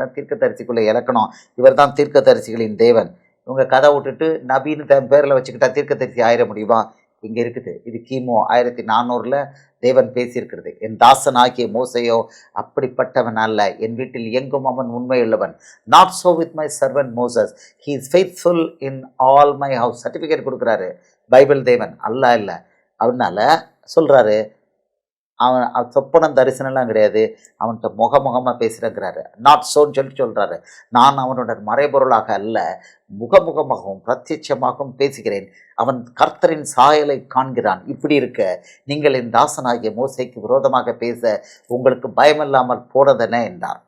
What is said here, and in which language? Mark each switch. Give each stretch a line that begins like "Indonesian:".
Tamil: இதான் தீர்க்கதரிசிக்குள்ளே இலக்கணம். இவர் தான் தீர்க்கதரிசிகளின் தேவன். இவங்க கதை விட்டுட்டு நபின்னு தன் பேரில் வச்சுக்கிட்டா தீர்க்கதரிசி ஆயிட முடியுமா? இங்கே இருக்குது. இது கிமு 1400 தேவன் பேசியிருக்கிறது. என் தாசன் ஆகிய மோசையோ அப்படிப்பட்டவன் அல்ல. என் வீட்டில் எங்கும் அவன் உண்மையுள்ளவன்.
English: Not so with my servant Moses. He is faithful in all my house.
Tamil: Certificate கொடுக்குறாரு பைபிள் தேவன். அல்ல இல்லை. அதனால சொல்கிறாரு, அவன் சொப்பனம் தரிசனம்லாம் கிடையாது, அவன்கிட்ட முகமுகமாக பேசுகிறேங்கிறாரு. நாட் சோன்னு சொல்கிறாரு. நான் அவனுடன் மறைபொருளாக அல்ல, முகமுகமாகவும் பிரத்யட்சமாகவும் பேசுகிறேன். அவன் கர்த்தரின் சாயலை காண்கிறான். இப்படி இருக்க நீங்கள் என் தாசனாகிய மோசைக்கு விரோதமாக பேச உங்களுக்கு பயமில்லாமல் போனதென என்றார்.